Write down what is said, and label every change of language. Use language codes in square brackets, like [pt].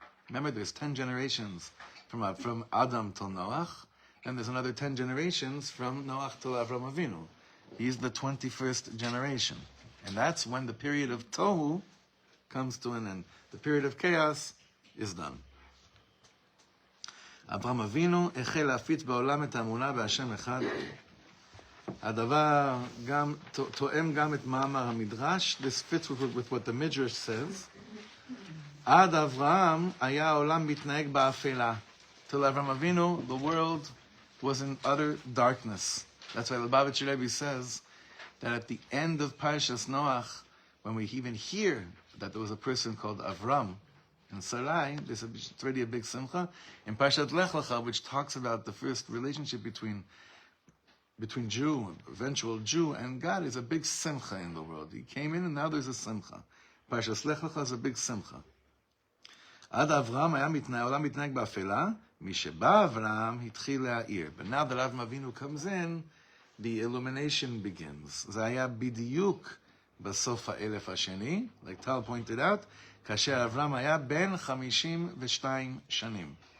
[en] Remember, there's 10 generations from Adam till Noach, and there's another 10 generations from Noach till Avram Avinu. He's the 21st generation. And that's when the period of tohu comes to an end. The period of chaos is done. [he] Avram Avinu החל להפיץ בעולם את האמונה בהשם אחד. הדבר גם תואם גם את מאמר המדרש. [en] This fits with what the Midrash says. [he] עד אברהם היה העולם מתנהג באפלה. [en] Till Avram Avinu, the world was in utter darkness. That's why the Lubavitcher Rebbe says that at the end of Parshas Noach, when we even hear that there was a person called Avram and Sarai, there's already a big simcha. In Parshat Lech Lecha, which talks about the first relationship between Jew, eventual Jew, and God, is a big simcha in the world. He came in and now there's a simcha. Parshas Lech Lecha is a big simcha. [he] עד אברהם היה העולם מתנהג באפלה, משבא אברהם התחיל להאיר. [en] But now that Avram Avinu comes in, the illumination begins. [he] זה היה בדיוק בסוף האלף השני, [en] like Tal pointed out, [he] כאשר אברהם היה בן 52 שנים.